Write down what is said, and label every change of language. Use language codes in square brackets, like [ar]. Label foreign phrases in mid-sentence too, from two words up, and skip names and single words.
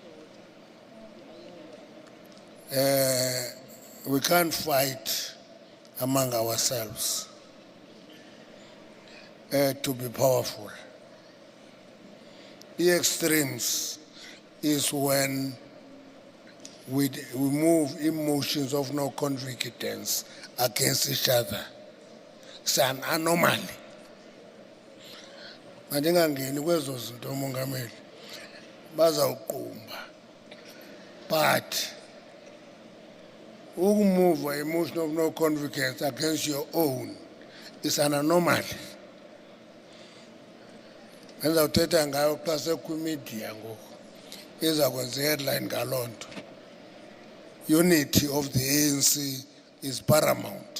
[en] We can't fight among ourselves to be powerful. The extremes is when we move emotions of no confidence against each other. It's an anomaly. [xh] Mandingangeni kwezo zinto umongameli bazawuqumba, [en] but move an emotion of no confidence against your own is an anomaly. [xh] Ngizawuthetha ngayo xa sekwimedia ngoku izakwenza headline ngaloo nto. [en] Unity of the ANC is paramount.